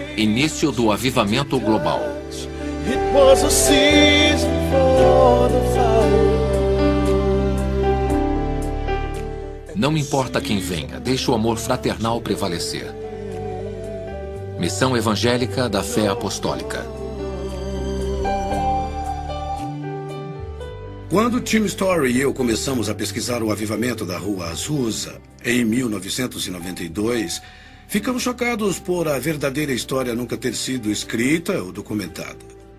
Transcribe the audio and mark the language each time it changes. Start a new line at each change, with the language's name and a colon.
Portuguese: Início do avivamento global.
English: It was a season for the fire.
Portuguese: Não importa quem venha, deixe o amor fraternal prevalecer. Missão evangélica da fé apostólica. Quando Tim Story e eu começamos a pesquisar o avivamento da Rua Azusa, em 1992, ficamos chocados por a verdadeira história nunca ter sido escrita ou documentada.